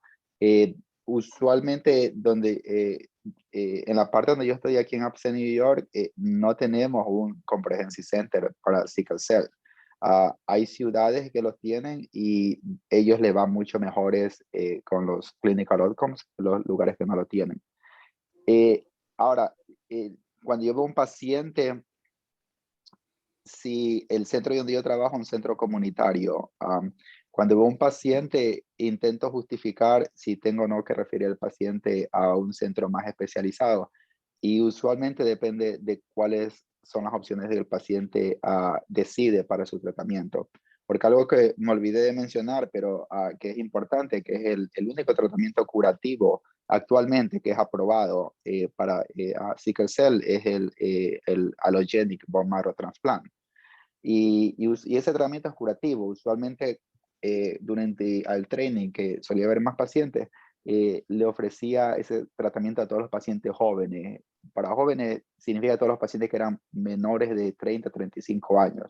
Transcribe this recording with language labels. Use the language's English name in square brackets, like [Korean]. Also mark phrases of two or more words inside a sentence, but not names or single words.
[Spanish] Usualmente en la parte donde yo estoy aquí en Upstate New York, no tenemos un [English] Comprehensive Center [Spanish] para [English] Sickle Cell. [Spanish] Hay ciudades que los tienen y ellos le van mucho mejores con los [English] clinical outcomes, [Spanish] los lugares que no lo tienen. Ahora, cuando yo veo un paciente, si el centro donde yo trabajo es un centro comunitario, cuando veo un paciente, intento justificar si tengo o no que referir al paciente a un centro más especializado. Y usualmente depende de cuáles son las opciones que el paciente decide para su tratamiento. Porque algo que me olvidé de mencionar, pero que es importante, que es el único tratamiento curativo actualmente que es aprobado para [English] sickle cell, [Spanish] es el [English] allogenic bone marrow transplant. [Spanish] Y ese tratamiento es curativo. Usualmente durante el training, que solía ver más pacientes, le ofrecía ese tratamiento a todos los pacientes jóvenes. Para jóvenes significa todos los pacientes que eran menores de 30 a 35 años.